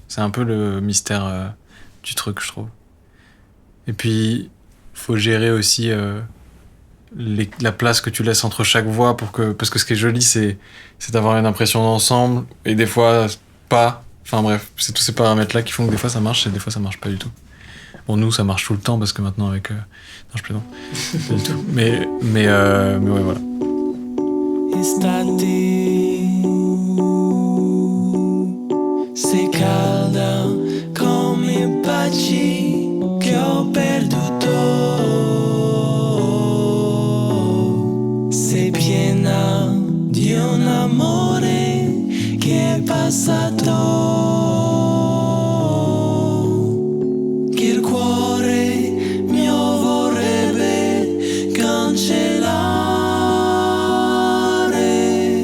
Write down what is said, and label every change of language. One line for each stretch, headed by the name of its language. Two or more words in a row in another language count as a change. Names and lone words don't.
French: C'est un peu le mystère du truc, je trouve. Et puis, faut gérer aussi la place que tu laisses entre chaque voix parce que ce qui est joli, c'est d'avoir une impression d'ensemble, et des fois, pas. Enfin bref, c'est tous ces paramètres-là qui font que des fois ça marche et des fois ça marche pas du tout. Bon, nous, ça marche tout le temps parce que maintenant, avec. Non, je plaisante. Pas du tout. Mais ouais, voilà.
Italian: Sei calda come i baci che ho perduto. Sei piena di un amore che è passato, che il cuore mio vorrebbe cancellare.